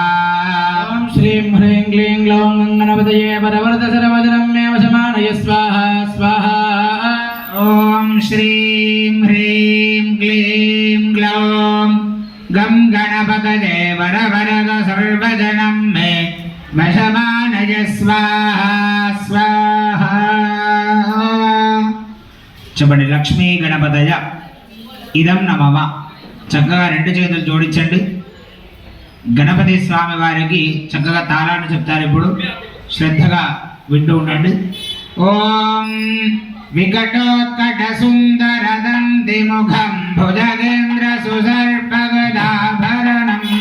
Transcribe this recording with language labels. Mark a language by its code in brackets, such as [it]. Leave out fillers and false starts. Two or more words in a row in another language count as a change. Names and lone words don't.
[sa] ओम श्रीं ह्रीं क्लीं ग्लौं गणपतये परवरद सर्वजनं मे वशमानय स्वाहा स्वाहा ओम श्रीं ह्रीं क्लीं ग्लौं गणपतये वरवरद सर्वजनं मे वशमानय स्वाहा स्वाहा [te] చెప్పండి [sa] లక్ష్మీ గణపతయ ఇదం నమః [te] చక్కగా రెండు చేతులు జోడించండి గణపతి స్వామి వారికి చక్కగా తాళాన్ని చెప్తారు ఇప్పుడు శ్రద్ధగా వింటూ ఉండండి [sa] ఓం వికటోత్కట సుందర దంతి ముఖం భుజగేంద్ర సుసర్పగదాభరణం